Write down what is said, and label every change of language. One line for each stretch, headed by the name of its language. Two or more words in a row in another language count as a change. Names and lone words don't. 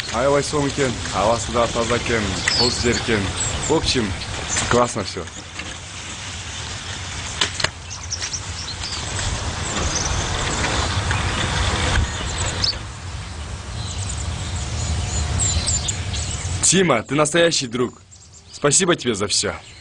Kyrgyz: аябай сом экен, абасы да таза экен, кол жер экен.
Russian: В общем, классно все. Тима, ты настоящий друг. Спасибо тебе за все.